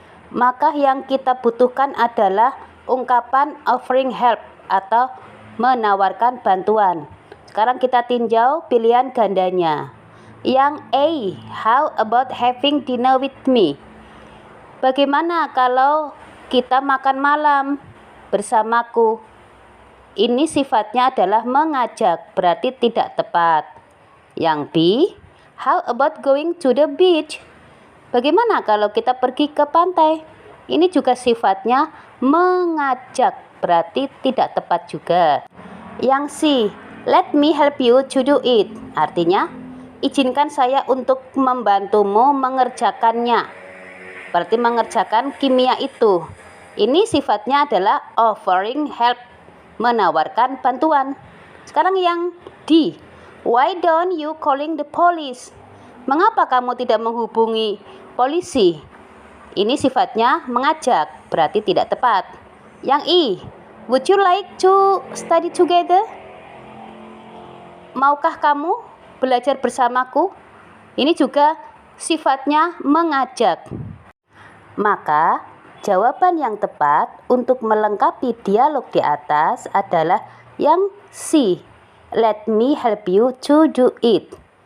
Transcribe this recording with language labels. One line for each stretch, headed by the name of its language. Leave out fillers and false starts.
Indonesian: Maka yang kita butuhkan adalah ungkapan offering help atau menawarkan bantuan. Sekarang kita tinjau pilihan gandanya. Yang A,
English: how about having dinner with me?
Indonesian: Bagaimana kalau kita makan malam bersamaku? Ini sifatnya adalah mengajak, berarti tidak tepat. Yang B,
English: how about going to the beach?
Indonesian: Bagaimana kalau kita pergi ke pantai? Ini juga sifatnya mengajak, berarti tidak tepat juga. Yang C,
English: let me help you to do it.
Indonesian: Artinya, izinkan saya untuk membantumu mengerjakannya. Berarti mengerjakan kimia itu. Ini sifatnya adalah offering help, menawarkan bantuan. Sekarang yang D,
English: why don't you calling the police?
Indonesian: Mengapa kamu tidak menghubungi polisi? Ini sifatnya mengajak, berarti tidak tepat. Yang E,
English: would you like to study together?
Indonesian: Maukah kamu belajar bersamaku? Ini juga sifatnya mengajak. Maka jawaban yang tepat untuk melengkapi dialog di atas adalah yang C,
English: let me help you to do it.